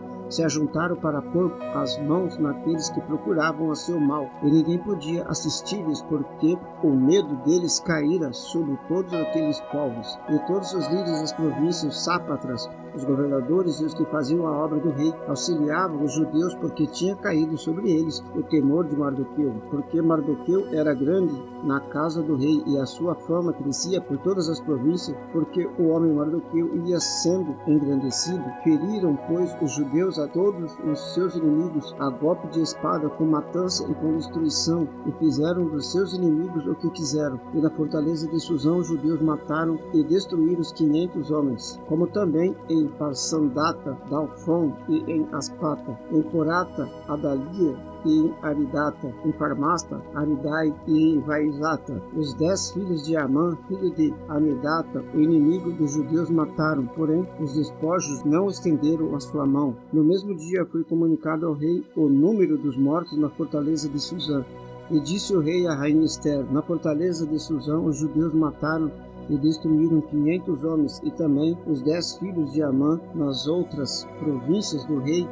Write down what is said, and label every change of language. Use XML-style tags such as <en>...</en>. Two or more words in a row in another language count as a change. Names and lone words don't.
<pt>se ajuntaram para pôr as mãos naqueles que procuravam a seu mal, e ninguém podia assistir-lhes, porque o medo deles caíra sobre todos aqueles povos, e todos os líderes das províncias, os sátrapas, os governadores e os que faziam a obra do rei auxiliavam os judeus, porque tinha caído sobre eles o temor de Mardoqueu, porque Mardoqueu era grande na casa do rei e a sua fama crescia por todas as províncias, porque o homem Mardoqueu ia sendo engrandecido. Feriram, pois, os judeus a todos os seus inimigos a golpe de espada, com matança e com destruição, e fizeram dos seus inimigos o que quiseram. E na fortaleza de Susã os judeus mataram e destruíram os 500 homens, como também em Parsandata, Dalfon e em Aspata, em Porata, Adalia e em Aridata, em Farmasta, Aridai e em Vaizata. Os 10 filhos de Amã, filho de Amedata, o inimigo dos judeus, mataram, porém os despojos não estenderam a sua mão. No mesmo dia foi comunicado ao rei o número dos mortos na fortaleza de Susã. E disse o rei à rainha Ester: na fortaleza de Susã os judeus mataram e destruíram 500 homens, e também os 10 filhos de Amã nas outras províncias do rei.</pt>